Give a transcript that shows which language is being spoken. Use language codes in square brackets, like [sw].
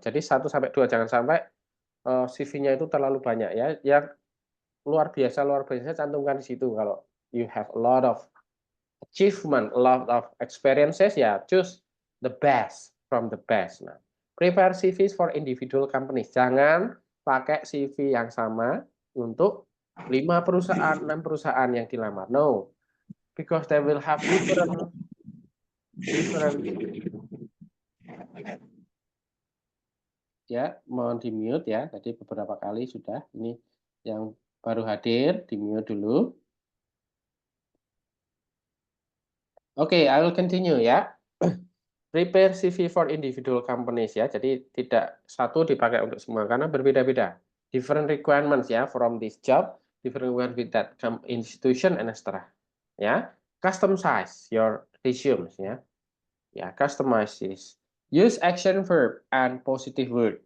[id] Jadi 1 sampai 2, jangan sampai CV-nya itu terlalu banyak ya. Yang luar biasa cantumkan di situ. Kalau [en] you have a lot of achievement, a lot of experiences ya, choose the best from the best. Nah, prepare CVs for individual companies. [id] Jangan pakai CV yang sama untuk 5 perusahaan, 6 perusahaan yang dilamar. [en] No, because they will have different ya, [id] mohon di mute ya. Tadi beberapa kali sudah. Ini yang baru hadir, di mute dulu. [en] Oke, I will continue ya. Prepare CV for individual companies ya. [id] Jadi tidak satu dipakai untuk semua karena berbeda-beda. [en] Different requirements ya from this job, different requirements with that institution and etc. Ya. Customize your resumes ya. Ya, customize this. Use action verb and positive word.